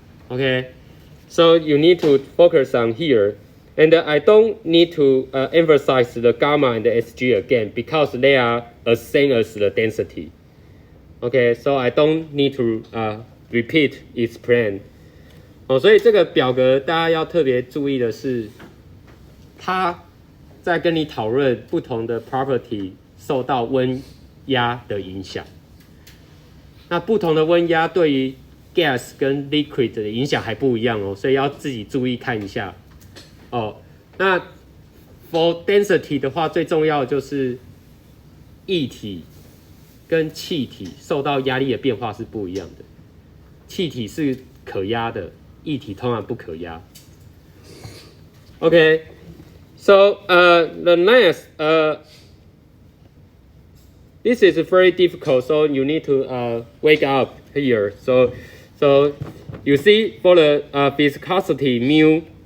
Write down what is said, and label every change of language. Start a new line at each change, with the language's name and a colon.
English: Okay, so you need to focus on here. And I don't need to emphasize the gamma and the Sg again because they are the same as the density. Okay, so I don't need to repeat explain.
Chinese: 所以这个表格大家要特别注意的是，它在跟你讨论不同的 property 受到温压的影响。那不同的温压对于 gas 跟 liquid 的影响还不一样哦，所以要自己注意看一下。那
English: for density
Chinese: 的话，最重要的就是液体跟气体受到压力的变化是不一样的。气体是可压的，液体通常不可压。
English: Okay, so the next, this is very difficult, so you need to wake up here. So you see for the viscosity mu.